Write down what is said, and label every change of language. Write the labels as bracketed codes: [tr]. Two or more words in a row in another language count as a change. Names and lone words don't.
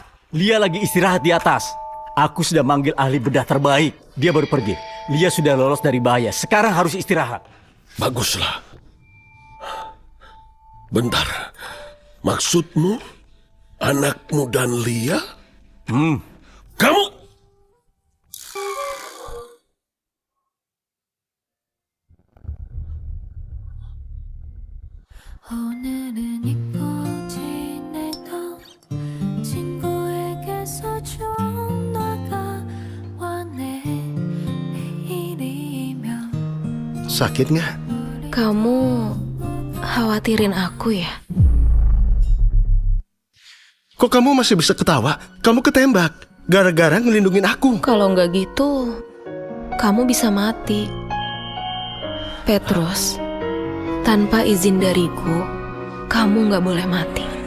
[id] Lia lagi istirahat di atas. Aku sudah manggil ahli bedah terbaik. Dia baru pergi. Lia sudah lolos dari bahaya. Sekarang harus istirahat. Baguslah. Bentar. Maksudmu anakmu dan Lia? Kamu... [ko] 오늘은 잊고 지내던 친구에게서 전화가 왔네. 내일이면 [id] Sakit nggak? Kamu khawatirin aku ya? Kok kamu masih bisa ketawa? Kamu ketembak gara-gara ngelindungin aku. Kalau nggak gitu, kamu bisa mati. Petrus, tanpa izin dariku, kamu nggak boleh mati.